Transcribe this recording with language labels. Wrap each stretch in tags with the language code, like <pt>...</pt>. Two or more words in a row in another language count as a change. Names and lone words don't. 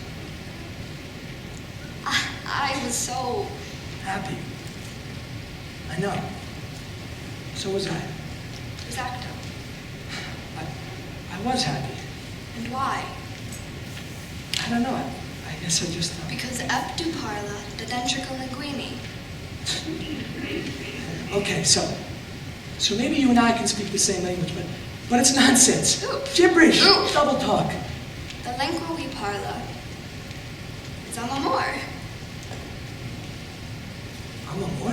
<en>I was so Happy. I know. So was I. exacto. I was happy. And why? I don't know. I guess I just thought. Because ep du parla de dentrical linguini. Okay, so maybe you and I can speak the same language, but it's nonsense. Oop. Gibberish. Oop. Double talk. The lingua we parla is amor. I'm a more?</en>